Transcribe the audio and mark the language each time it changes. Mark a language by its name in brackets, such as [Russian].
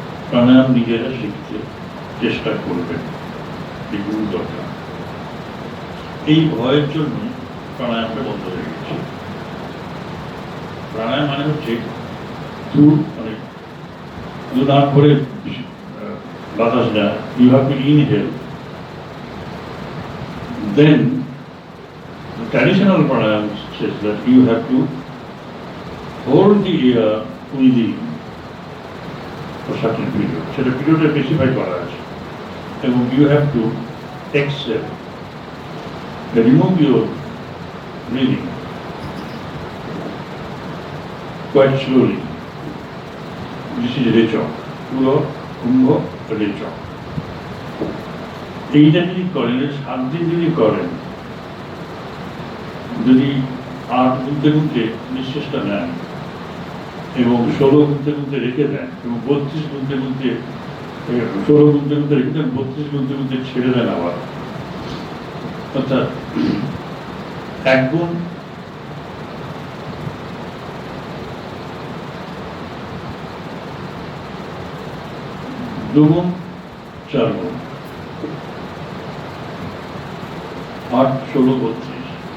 [Bangla] প্রাণায়াম নিজেরা শিখতে চেষ্টা করবেন, এই গুরু দরকার। এই ভয়ের জন্য প্রাণায়ামটা বন্ধ হয়ে গেছে। প্রাণায়াম মানে হচ্ছে মানে দুনাক করে বাতাস নেওয়া। [English] You have to inhale. Then the traditional pranayam says that you have to hold the air within for certain period. [Bangla] সেটা পিরিয়ডে স্পেসিফাই করা আছে, এবং [English] you have to exhale, remove your breathing quite slowly. This is [Bangla] রেচক, পুরো কুম্ভ রেচক। এইটা যদি করেন, 7 দিন যদি করেন, যদি 8 গুনতে গুনতে নিঃশ্বাসটা নেন, এবং 16 গুনতে গুনতে রেখে দেন, এবং 32 গুনতে গুনতে 16 গুনতে গুনতে রেখে দেন, 32 গুনতে গুনতে ছেড়ে দেন আবার, অর্থাৎ 1 গুণ দুগুণ 4 গুণ, 8, 16, 32।